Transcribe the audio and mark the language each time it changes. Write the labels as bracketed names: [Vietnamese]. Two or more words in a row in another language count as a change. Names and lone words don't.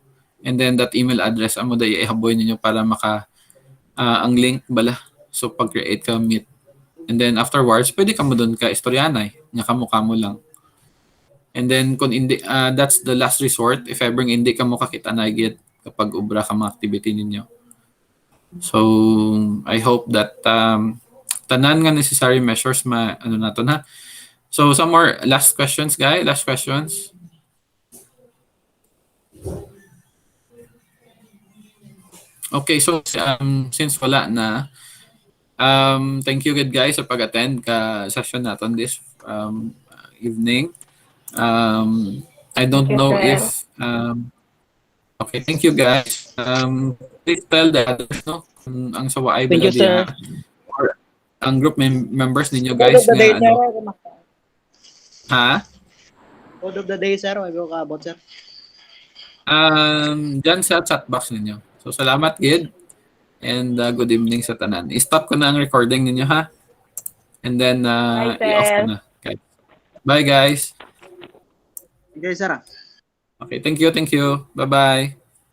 [English] And then, that email address, [Hiligaynon] amo da ihaboy ninyo para ang link bala. [English] So, [Hiligaynon] pag-create ka [English] Meet. And then, afterwards, [Hiligaynon] pwede kamo doon ka istoryanay, nga kamo lang. [English] And then, [Filipino] kung hindi, [English] that's the last resort, if ever [Hiligaynon] hindi kamo kakita na git kapag ubra ka mga activity ninyo. [English] So, I hope that [Hiligaynon] tanan nga [English] necessary measures [Hiligaynon] ano nato na. [English] So, some more last questions, guys. Last questions. Okay, so since [Hiligaynon] wala na, [English] thank you good guys [Hiligaynon] sa pag-attend ka [English] session natin this evening. I don't know if okay, thank you guys. Please tell the others, [Hiligaynon] no, kung ang sawaay [English] Thank you, sir. [Hiligaynon] or ang [English] group members [Hiligaynon] ninyo guys [English] Code of the day, [Hiligaynon] nga ano. [English] sir. Ha? Code of the day, [Hiligaynon] sir. May ka abot, sir. Dyan sa chat box ninyo. So, salamat, Gid. [English] And good evening [Hiligaynon] sa tanan. I-stop ko na ang recording ninyo, ha? And then, i-off ko na. Okay. Bye, guys. Okay, sir. Okay, thank you. Bye-bye.